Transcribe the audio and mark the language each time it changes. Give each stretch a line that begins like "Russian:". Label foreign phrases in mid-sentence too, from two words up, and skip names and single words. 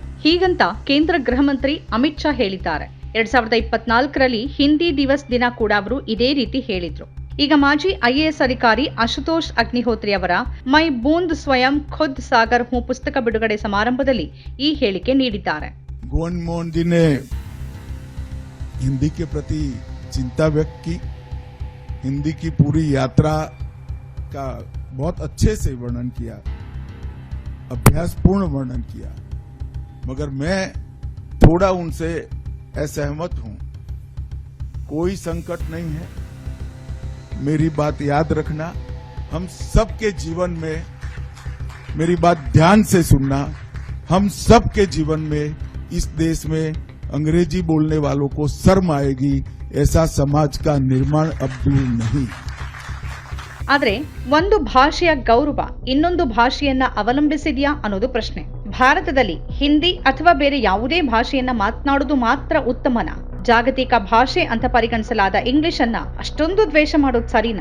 Kannada: ಹೀಗಂತ ಕೇಂದ್ರ ಗೃಹ ಮಂತ್ರಿ ಅಮಿತ್ ಶಾ ಹೇಳಿದ್ದಾರೆ. 2024ರಲ್ಲಿ ಹಿಂದಿ ದಿವಸ್ ದಿನ ಕೂಡ ಅವರು ಇದೇ ರೀತಿ ಹೇಳಿದ್ರು. ಈಗ ಮಾಜಿ IAS ಅಧಿಕಾರಿ ಅಶುತೋಷ್ ಅಗ್ನಿಹೋತ್ರಿ ಅವರ ಮೈ ಬೂಂದ್ ಸ್ವಯಂ ಖುದ್ ಸಾಗರ್ ಹೂಂ ಪುಸ್ತಕ ಬಿಡುಗಡೆ ಸಮಾರಂಭದಲ್ಲಿ ಈ ಹೇಳಿಕೆ ನೀಡಿದ್ದಾರೆ.
Hindi: गोविंद मोहन जी ने हिंदी के प्रति चिंता व्यक्त की, हिंदी की पूरी यात्रा का बहुत अच्छे से वर्णन किया, अभ्यासपूर्ण वर्णन किया, मगर मैं थोड़ा उनसे असहमत हूं. कोई संकट नहीं है, मेरी बात याद रखना. हम सबके जीवन में, मेरी बात ध्यान से सुनना, हम सबके जीवन में इस देश में अंग्रेजी बोलने वालों को शर्म आएगी, ऐसा समाज का निर्माण अब दूर नहीं.
Kannada: ಆದರೆ ಒಂದು ಭಾಷೆಯ ಗೌರವ ಇನ್ನೊಂದು ಭಾಷೆಯನ್ನ ಅವಲಂಬಿಸಿದೆಯಾ ಅನ್ನೋದು ಪ್ರಶ್ನೆ. ಭಾರತದಲ್ಲಿ ಹಿಂದಿ ಅಥವಾ ಬೇರೆ ಯಾವುದೇ ಭಾಷೆಯನ್ನ ಮಾತನಾಡುವುದು ಮಾತ್ರ ಉತ್ತಮನಾ? ಜಾಗತಿಕ ಭಾಷೆ ಅಂತ ಪರಿಗಣಿಸಲಾದ ಇಂಗ್ಲಿಷ್ ಅನ್ನ ಅಷ್ಟೊಂದು ದ್ವೇಷ ಮಾಡೋದು ಸರಿನಾ?